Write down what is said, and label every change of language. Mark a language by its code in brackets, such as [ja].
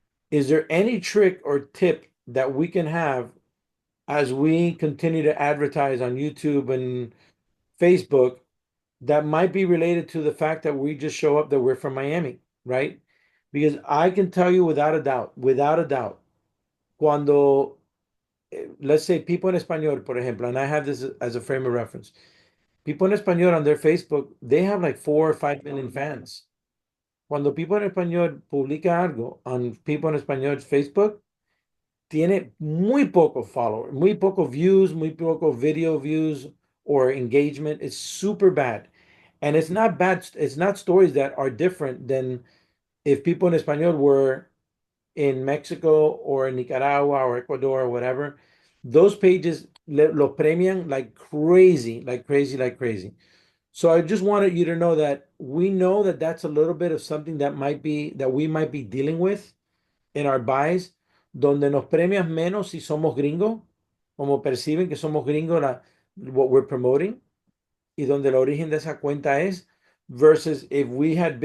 [en] Is there any trick or tip that we can have as we continue to advertise on YouTube and Facebook that might be related to the fact that we just show up that we're from Miami, right? Because I can tell you without a doubt, [es] cuando, [en] let's say people en español, [es] por ejemplo, [en] and I have this as a frame of reference. People en español on their Facebook, they have like 4 or 5 million fans. [es] Cuando people en español publica algo [en] on [es] people en español Facebook, tiene muy pocos followers, muy pocos views, muy pocos video views [en] or engagement. It's super bad. And it's not bad, it's not stories that are different than if people in Espanol were in Mexico or in Nicaragua or Ecuador or whatever. Those pages [es] lo premian [en] like crazy, like crazy, like crazy. So I just wanted you to know that we know that that's a little bit of something that might be that we might be dealing with in our buys, [es] donde nos premias menos si somos gringos, [en] como perciben que somos gringos what we're promoting, [es] y donde el origen de esa cuenta es, [en] versus if you